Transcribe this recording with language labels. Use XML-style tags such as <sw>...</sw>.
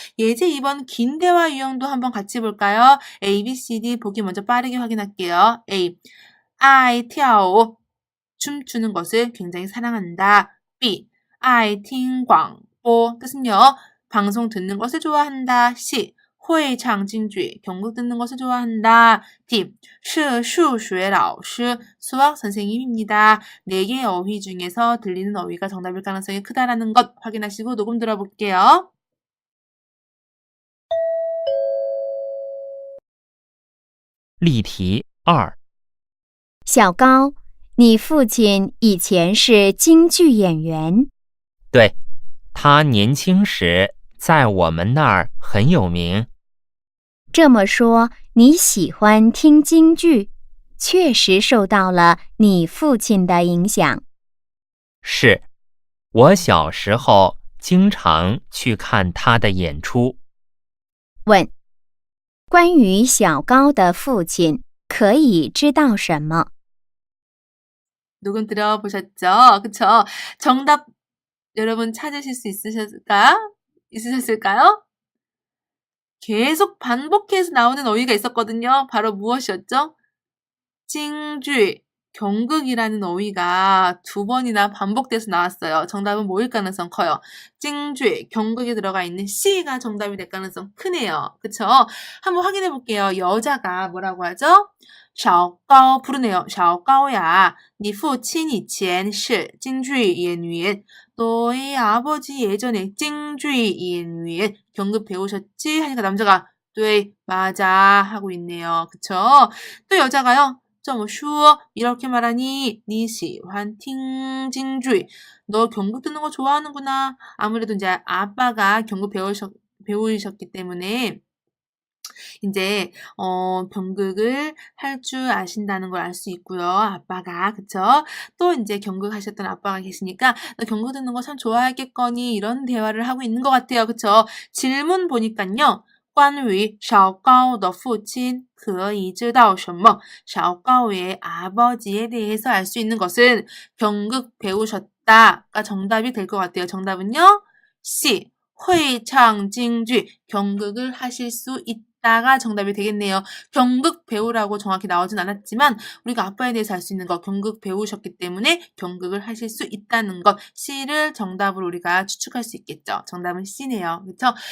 <ko>예제 2번 긴 대화 유형도 한번 같이 볼까요? A, B, C, D 보기 먼저 빠르게 확인할게요. A.</ko> <zh>爱跳舞</zh> <ko>춤추는 것을 굉장히 사랑한다.</ko> <zh>B. 爱听广播</zh> <ko>뜻은요. 방송 듣는 것을 좋아한다. C.</ko> <zh>会唱京剧</zh> <ko>경극 듣는 것을 좋아한다. D.</ko> <zh>是数学老师</zh> <ko>수학 선생님입니다. 4개의 어휘 중에서 들리는 어휘가 정답일 가능성이 크다라는 것 확인하시고 녹음 들어볼게요.</ko> <zh>例题2，小高，你父亲以前是京剧演员，对，他年轻时在我们那儿很有名。这么说你喜欢听京剧，确实受到了你父亲的影响。是，我小时候经常去看他的演出。问：关于小高的父亲，可以知道什么？</zh> <ko>녹음 들어보셨죠? 그쵸? 정답 여러분 찾으실 수 있으셨을까요? 계속 반복해서 나오는 어휘가 있었거든요. 바로 무엇이었죠? 찡쥐, 경극이라는 어휘가 2번이나 반복돼서 나왔어요. 정답은 뭐일 가능성 커요? 찡쥐, 경극에 들어가 있는 C가 정답이 될 가능성 크네요. 그쵸? 한번 확인해 볼게요. 여자가 뭐라고 하죠? 小高 부르네요.</ko> <zh>小高呀,你父亲以前是京剧演员.</zh> <ko>너의 아버지 예전에</ko> <zh>京剧演员</zh> <ko>경극 배우셨지? 하니까 남자가</ko> <zh>对,</zh> <ko>맞아 하고 있네요. 그쵸? 또 여자가요.</ko> <zh>这么说</zh> <ko>이렇게 말하니</ko> <zh>你喜欢听京剧.</zh> <ko>너 경극 듣는 거 좋아하는구나. 아무래도 이제 아빠가 경극 배우셨기 때문에 이제 경극을 할 줄 아신다는 걸 알 수 있고요. 아빠가 그쵸? 또 이제 경극하셨던 아빠가 계시니까 너 경극 듣는 거 참 좋아했겠거니 이런 대화를 하고 있는 것 같아요. 그쵸? 질문 보니까요.</ko> <zh>关于小高的父亲可以知道什么?</zh> <ko>小高의 아버지에 대해서 알 수 있는 것은 경극 배우셨다가 정답이 될 것 같아요. 정답은요. C.</ko> <zh>会唱京剧</zh> <ko>경극을 하실 수 있다가 정답이 되겠네요. 경극 배우라고 정확히 나오진 않았지만 우리가 아빠에 대해서 알 수 있는 것 경극 배우셨기 때문에 경극을 하실 수 있다는 것 C를 정답으로 우리가 추측할 수 있겠죠. 정답은 C네요. 그렇죠?</ko>